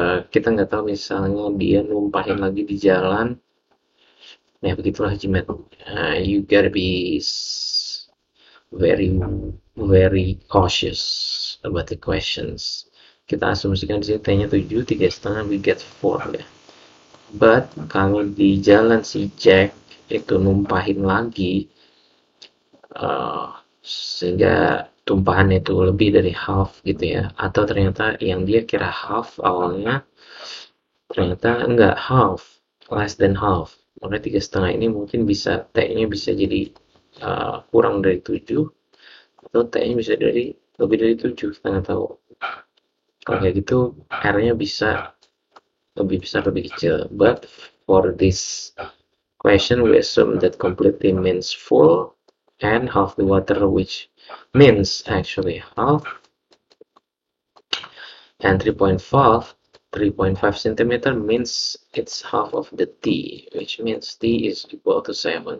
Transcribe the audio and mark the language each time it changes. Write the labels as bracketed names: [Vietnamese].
[Indonesian] Kita nggak tahu misalnya dia numpahin lagi di jalan. Nah begitulah Jimat. [English] You gotta be very very cautious about the questions. [Indonesian] Kita asumsikan di sini T-nya 7, 3,5, [English] we get 4 [Indonesian] ya. But kalau di jalan si Jack itu numpahin lagi, sehingga tumpahan itu lebih dari half gitu ya. Atau ternyata yang dia kira half awalnya ternyata enggak half, [English] less than half. [Indonesian] Maka 3,5 ini mungkin bisa T-nya bisa jadi kurang dari 7 atau T-nya bisa dari lebih dari 7, kita nggak tahu. Kalau kayak gitu R-nya bisa lebih besar lebih kecil, [English] but for this question, we assume that completely means full, and half the water, which means actually half, and 3.5 centimeter means it's half of the t, which means t is equal to 7.